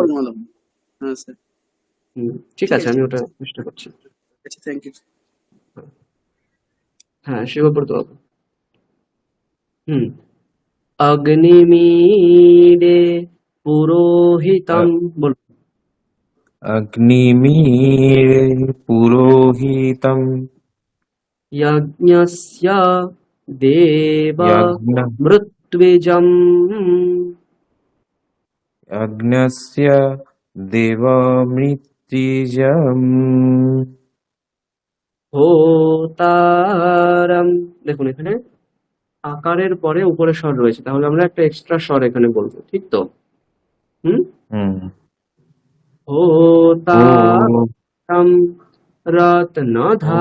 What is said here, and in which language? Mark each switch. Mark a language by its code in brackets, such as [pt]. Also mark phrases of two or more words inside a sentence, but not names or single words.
[bn] পারবো না। হ্যাঁ স্যার, ঠিক ঠিক আছে, আছে, আমি ঠিক ওটা আছে, চেষ্টা করছি। আচ্ছা, [en] thank you. [bn] হ্যাঁ, শিবব্রত বাবু। [sa] अग्निमीडे पुरोहितम, [bn] বলুন। [sa] अग्निमीळे पुरोहितं यज्ञस्य देव यज्ञ मृत्विजम् यज्ञस्य देवमृत्युजम् হোতারম। [bn] দেখুন, এখানে আকারের পরে উপরে স্বর রয়েছে, তাহলে আমরা একটা এক্সট্রা স্বর এখানে বলবো, ঠিক তো? [sa] होतारम रत्नधा।